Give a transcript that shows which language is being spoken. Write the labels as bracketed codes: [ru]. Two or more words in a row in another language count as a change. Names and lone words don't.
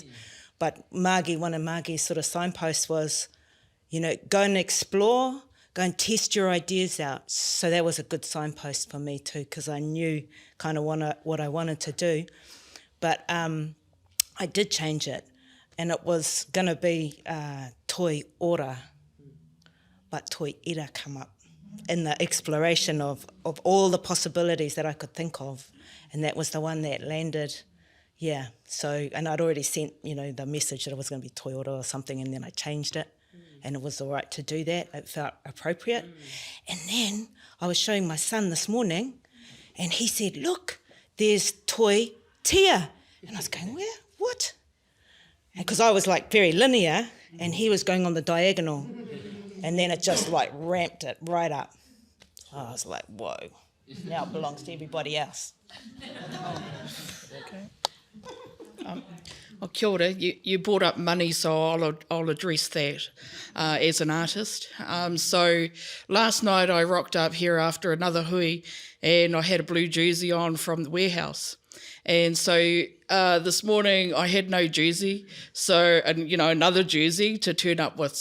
[en] But one of Margie's sort of signposts was, go and explore, go and test your ideas out. So that was a good signpost for me too, because I knew kind of what I wanted to do. But I did change it, and it was going to be toi ora, but toi ira come up in the exploration of all the possibilities that I could think of. And that was the one that landed, So, and I'd already sent, the message that it was going to be toi ora or something, and then I changed it. And it was all right to do that. It felt appropriate. And then I was showing my son this morning, and he said, look, there's toi tia. And I was going, where? What? Because I was like very linear, and he was going on the diagonal. And then it just like ramped it right up. I was like, whoa, now it belongs to everybody else. Well, [mi] kia ora. [en] You brought up money, so I'll address that as an artist. So last night I rocked up here after another hui, and I had a blue jersey on from the warehouse. And so this morning I had no jersey, and another jersey to turn up with.